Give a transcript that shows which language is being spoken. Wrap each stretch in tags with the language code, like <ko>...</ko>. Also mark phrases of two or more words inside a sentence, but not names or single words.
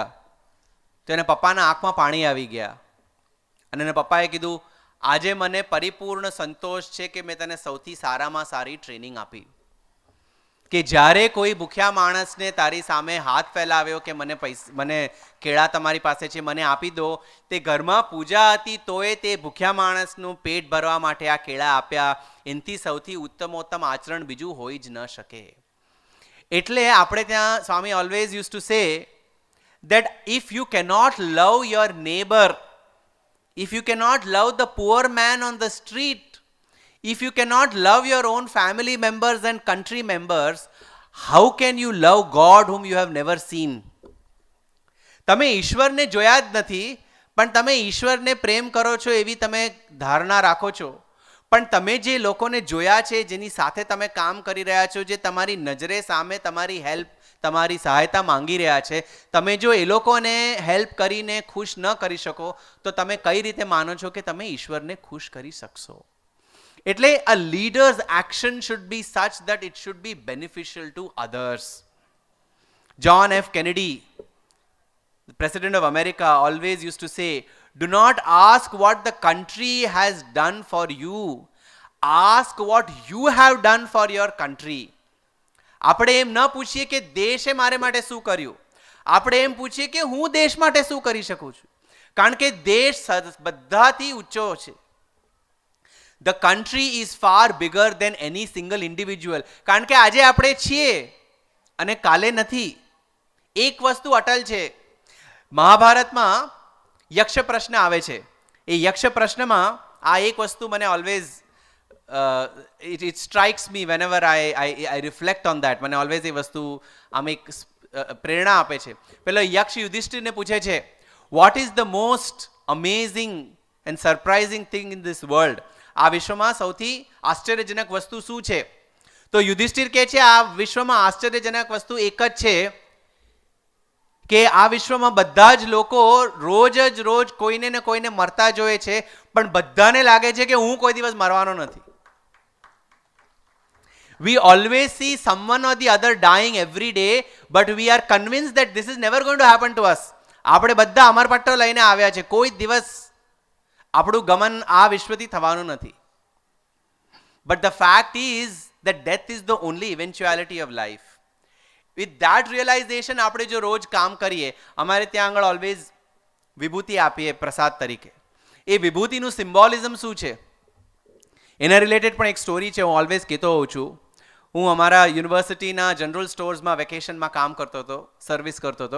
<gu>તો એના પપ્પાના આંખમાં પાણી આવી ગયા અને એના પપ્પાએ કીધું આજે મને પરિપૂર્ણ સંતોષ છે કે મેં તને સૌથી સારામાં સારી ટ્રેનિંગ આપી, કે જ્યારે કોઈ ભૂખ્યા માણસને તારી સામે હાથ ફેલાવ્યો કે મને કેળા તમારી પાસે છે મને આપી દો, તે ઘરમાં પૂજા હતી તોય તે ભૂખ્યા માણસનું પેટ ભરવા માટે આ કેળા આપ્યા. એનાથી સૌથી ઉત્તમોત્તમ આચરણ બીજું હોઈ જ ન શકે. એટલે આપણે ત્યાં સ્વામી</gu> <en>always use to say that if you cannot love your neighbor, if you cannot love the poor man on the street, if you cannot love your own family members and country members, how can you love God whom you have never seen?</en> <gu>તમે ઈશ્વરને જોયા જ નથી પણ તમે ઈશ્વરને પ્રેમ કરો છો એવી તમે ધારણા રાખો છો, પણ તમે જે લોકોને જોયા છે, જેની સાથે તમે કામ કરી રહ્યા છો, જે તમારી નજરે સામે તમારી હેલ્પ તમારી સહાયતા માંગી રહ્યા છે, તમે જો એ લોકોને હેલ્પ કરીને ખુશ ન કરી શકો તો તમે કઈ રીતે માનો છો કે તમે ઈશ્વરને ખુશ કરી શકશો?</gu> <en>એટલે a leader's action should be such that it should be beneficial to others. John F. Kennedy, the President of America, always used to say, do not ask what the country has done for you, ask what you have done for your country.</en> <gu>આપણે એમ ન પૂછીએ કે દેશે મારે માટે શું કર્યું, આપણે એમ પૂછીએ કે હું દેશ માટે શું કરી શકું છું, કારણ કે દેશ બધાથી ઊંચો છે.</gu> <en>The country is far bigger than any single individual.</en> <gu>કારણ કે આજે આપણે છીએ અને કાલે નથી. એક વસ્તુ અટલ છે. મહાભારતમાં યક્ષ પ્રશ્ન આવે છે. એ યક્ષ પ્રશ્નમાં આ એક વસ્તુ મને ઓલવેઝ</gu> <en>it strikes me whenever I reflect on that.</en> <gu>મને ઓલવેઝ એ વસ્તુ આમ એક પ્રેરણા આપે છે. પેલો યક્ષ યુધિષ્ઠિરને પૂછે છે,</gu> <en>what is the most amazing and surprising thing in this world?</en> <gu>આ વિશ્વમાં સૌથી આશ્ચર્યજનક વસ્તુ શું છે? તો યુધિષ્ઠિર કહે છે આ વિશ્વમાં આશ્ચર્યજનક વસ્તુ એક જ છે કે આ વિશ્વમાં બધા જ લોકો રોજ કોઈને ને કોઈને મરતા જોઈએ છે, પણ બધાને લાગે છે કે હું કોઈ દિવસ મરવાનો નથી.</gu> <en>We always see someone or the other dying every day, but we are convinced that this is never going to happen to us.</en> <gu>આપણે બધા અમરપટ્ટો લઈને આવ્યા છે, કોઈ દિવસ આપણું ગમન આ વિશ્વથી થવાનું નથી.</gu> <en>But the fact is that death is the only eventuality of life. With that realization</en> <gu>આપણે જો રોજ કામ કરીએ, અમારે ત્યાં આગળ ઓલવેઝ વિભૂતિ આપીએ પ્રસાદ તરીકે. એ વિભૂતિનું સિમ્બોલિઝમ શું છે એના રિલેટેડ પણ એક સ્ટોરી છે. હું ઓલવેઝ કહેતો હોઉં છું. હું અમારા યુનિવર્સિટીના</gu> <en>general storesમાં</en> <gu>વેકેશનમાં કામ કરતો હતો, સર્વિસ કરતો હતો.</gu>